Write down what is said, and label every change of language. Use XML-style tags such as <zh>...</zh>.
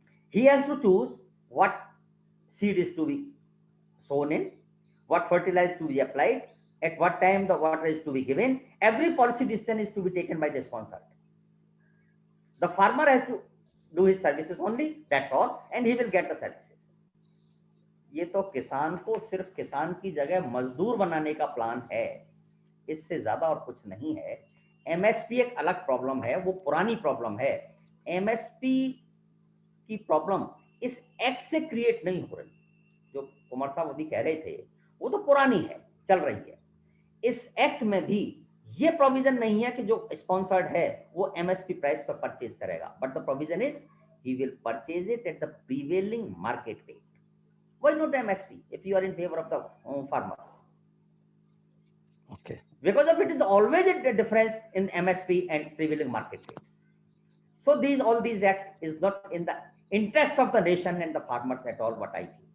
<en>He has to choose what seed is to be sown in, what fertilizer to be applied, at what time the water is to be given. Every policy decision is to be taken by the sponsor. The farmer has to do his services only, that's all, and he will get the services.</en> <hi>ये तो किसान को सिर्फ किसान की जगह मजदूर बनाने का प्लान है, इससे ज्यादा और कुछ नहीं है। एमएसपी एक अलग प्रॉब्लम है, वो पुरानी प्रॉब्लम है। एमएसपी की प्रॉब्लम इस एक्ट से क्रिएट नहीं हो रही, जो कुमार साहब अभी कह रहे थे वो तो पुरानी है, चल रही है। इस एक्ट में भी ये प्रोविजन नहीं है कि जो स्पॉन्सर्ड है वो एमएसपी प्राइस पर परचेज करेगा,</hi> <en>But the provision is he will purchase it at the prevailing market rate. Why not MSP if you are in favor of the farmers? Okay. Because of it is always a difference in MSP and prevailing market rates. So all these acts is not in the interest of the nation and the farmers at all, what I feel.</en>